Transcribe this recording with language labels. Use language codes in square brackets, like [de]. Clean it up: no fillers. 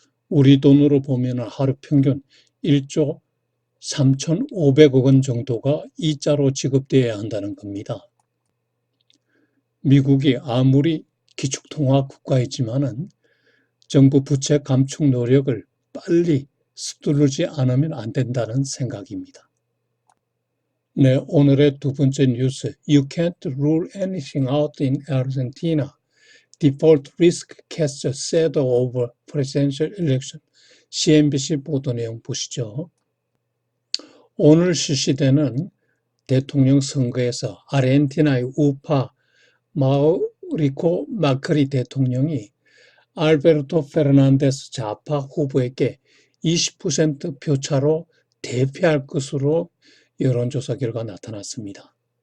[ko] 우리 돈으로 보면 하루 평균 1조 3,500억 원 정도가 이자로 지급되어야 한다는 겁니다. 미국이 아무리 기축통화 국가이지만은 정부 부채 감축 노력을 빨리 서두르지 않으면 안 된다는 생각입니다. 네, 오늘의 두 번째 뉴스. [en] You can't rule anything out in Argentina. Default risk casts a shadow over presidential election. [ko] CNBC 보도 내용 보시죠. 오늘 실시되는 대통령 선거에서 아르헨티나의 우파 마우리코 마크리 대통령이 알베르토 페르난데스 좌파 후보에게 20% 표차로 대패할 것으로 여론조사 결과 나타났습니다.